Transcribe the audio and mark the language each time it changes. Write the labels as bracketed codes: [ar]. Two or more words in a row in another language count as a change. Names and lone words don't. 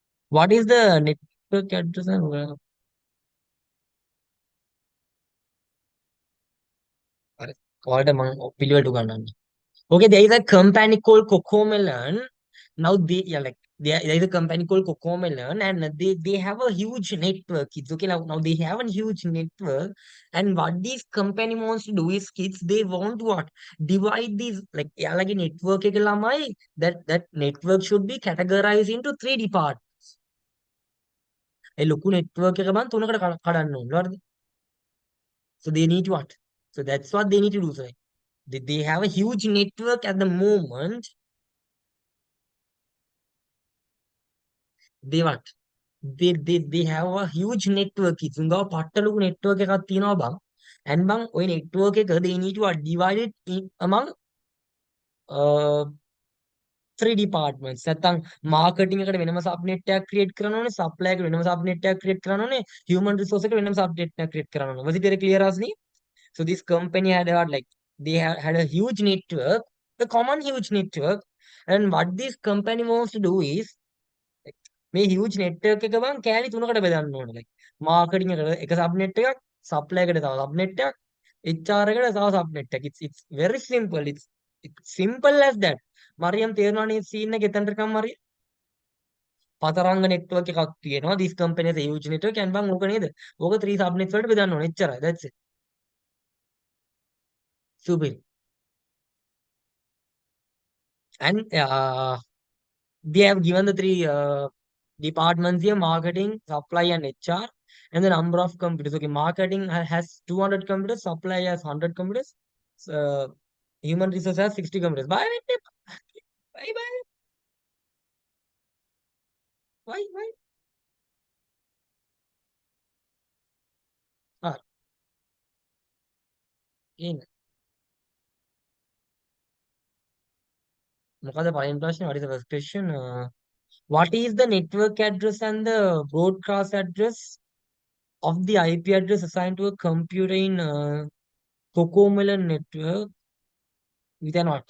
[en] what is the network address and what among [si] පිළිවෙලට උගන්වන්න. [en] Okay, there is a company called Cocomelon. Now there is a company called Cocomelon, and they have a huge network. Kids, okay, now they have a huge network, and what this company wants to do is, kids, they want to what divide these like yeah, like a network [si] එක ළමයි, [en] that network should be categorized into three departments. [si] ඒ ලොකු network එක බං තුනකට කඩන්න ඕනේ. හරිද? [en] So they need to what? So that's what they need to do. So they have a huge network at the moment. They what? They have a huge network. [si] ඉතින් ගාව පට්ට ලොකු network එකක් තියෙනවා බං. [en] And බං ওই network එක they need to divide it among uh, three departments. [si] නැත්තම් marketing එකට වෙනම subnet එකක් create කරන්න ඕනේ, supply එකට වෙනම subnet එකක් create කරන්න ඕනේ, human resource එකට වෙනම subnet එකක් create කරන්න ඕනේ. [en] Was it very clear, Asni? So this company had like had a huge network, a common huge network, and what this company wants to do is [si] මේ huge network එක බං කෑලි තුනකට බෙදන්න ඕනේ. like marketing එකට එක subnet එකක්, supply එකට තව subnet එකක්, HR එකට තව subnet එකක්. [en] It's very simple. It's simple as that. [si] මරියම් තේරෙනවනේ scene එක එතනට කම් මරිය. පතරංග network එකක් තියෙනවා. [en] This company has a huge network and [si] බං ඕක නේද? ඕක 3 subnets වලට බෙදන්න ඕනේ. එච්චරයි. [en] That's it. Super. And they have given the three departments here: marketing, supply, and HR, and the number of computers. Okay, marketing has 200 computers, supply has 100 computers, so, human resource has 60 computers. Bye, bye, bye. Why? [si] Ah, in මොකද පළවෙනි ප්‍රශ්නේ? [en] What is the first question? What is the network address and the broadcast address of the IP address assigned to a computer in Cocomelon network with an what?